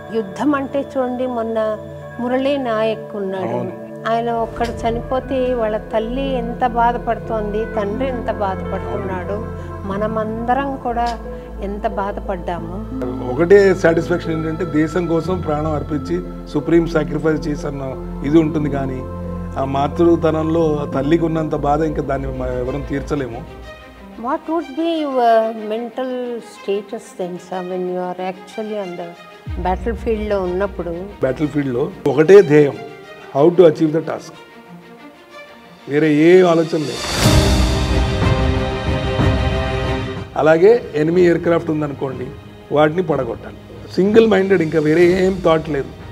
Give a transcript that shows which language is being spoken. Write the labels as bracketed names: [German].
[Telugu] యుద్ధం అంటే చూడండి, మొన్న మురళీ నాయక్ ఉన్నాడు, ఆయన ఒక్కడు చనిపోతే వాళ్ళ తల్లి ఎంత బాధపడుతోంది, తండ్రి ఎంత బాధపడుతున్నాడు, మనమందరం కూడా ఎంత బాధపడ్డాము. ఒకటే సాటిస్ఫాక్షన్ ఏంటంటే దేశం కోసం ప్రాణం అర్పించి సుప్రీం సాక్రిఫైస్ చేసిన ఇది ఉంటుంది. కానీ ఆ మాతృతనంలో తల్లికి ఉన్నంత బాధ ఇంకా దాన్ని ఎవరం తీర్చలేము. [English] What would be your mental status then, sir, when you are actually on the battlefield [Telugu] లో ఉన్నప్పుడు? బ్యాటిల్ ఫీల్డ్లో ఒకటే ధ్యేయం, [English] How to achieve the task. [Telugu] వేరే ఏ ఆలోచన లేదు. అలాగే ఎనిమీ ఎయిర్ క్రాఫ్ట్ ఉందనుకోండి, వాటిని పడగొట్టాలి. సింగిల్ మైండెడ్, ఇంకా వేరే ఏం థాట్ లేదు.